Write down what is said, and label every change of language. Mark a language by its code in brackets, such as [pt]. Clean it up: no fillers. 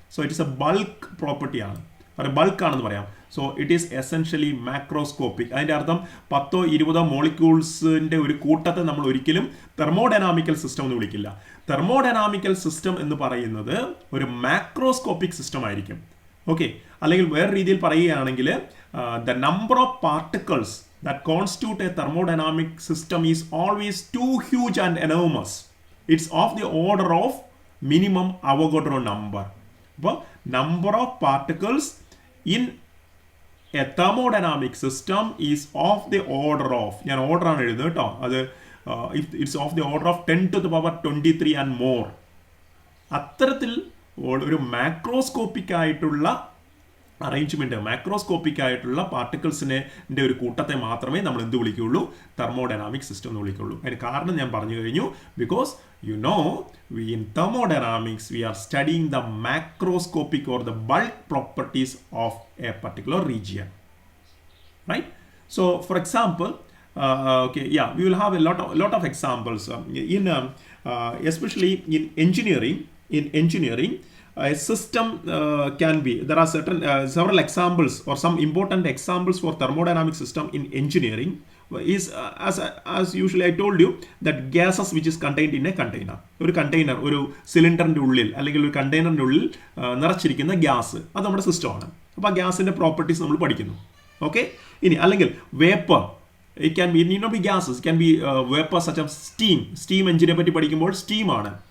[en] so it is a bulk property [ml] ആണ്, bulk ആണെന്ന് പറയാം. [en] So it is essentially macroscopic. [ml] അതിൻ്റെ അർത്ഥം 10-20 മോളിക്യൂൾസിൻ്റെ ഒരു കൂട്ടത്തെ നമ്മൾ ഒരിക്കലും തെർമോഡൈനാമിക്കൽ സിസ്റ്റം എന്ന് വിളിക്കില്ല. തെർമോഡൈനാമിക്കൽ സിസ്റ്റം എന്ന് പറയുന്നത് ഒരു മാക്രോസ്കോപ്പിക് സിസ്റ്റം ആയിരിക്കും. [en] okay, [ml] അല്ലെങ്കിൽ വേറെ രീതിയിൽ പറയുകയാണെങ്കിൽ [en] the number of particles that constitute a thermodynamic system is always too huge and enormous. It's of the order of minimum Avogadro number. അപ്പോൾ number of particles in a thermodynamic system is of the order of, [ml] ഞാൻ order ആണ് എഴുതുന്നത് കേട്ടോ, അത് [en] it's of the order of 10 to the power 23 and more. [ml] അത്തരത്തിൽ ഒരു macroscopic ആയിട്ടുള്ള arrangement, macroscopic ആയിട്ടുള്ള പാർട്ടിക്കിൾസിൻ്റെ ഒരു കൂട്ടത്തെ മാത്രമേ നമ്മൾ എന്ത് വിളിക്കുകയുള്ളൂ, തെർമോഡൈനാമിക് സിസ്റ്റം എന്ന് വിളിക്കുകയുള്ളൂ. അതിന് കാരണം ഞാൻ പറഞ്ഞു കഴിഞ്ഞു. [en] Because you know we in thermodynamics we are studying the macroscopic or the bulk properties of a particular region, right? So for example, we will have a lot of examples in especially in engineering. A system can be, there are several examples or some important examples for thermodynamic system in engineering is as usually I told you that gases which is contained in a container. [ml] ഒരു container, ഒരു സിലിണ്ടറിൻ്റെ ഉള്ളിൽ അല്ലെങ്കിൽ ഒരു കണ്ടെയ്നറിൻ്റെ ഉള്ളിൽ നിറച്ചിരിക്കുന്ന gas, അത് നമ്മുടെ സിസ്റ്റമാണ്. അപ്പോൾ ആ ഗ്യാസിൻ്റെ പ്രോപ്പർട്ടീസ് നമ്മൾ പഠിക്കുന്നു. ഓക്കെ, ഇനി അല്ലെങ്കിൽ vapour, [en] it can be, need not be gases, it can be vapor such as steam [ml] എഞ്ചിനെ പറ്റി പഠിക്കുമ്പോൾ steam ആണ്.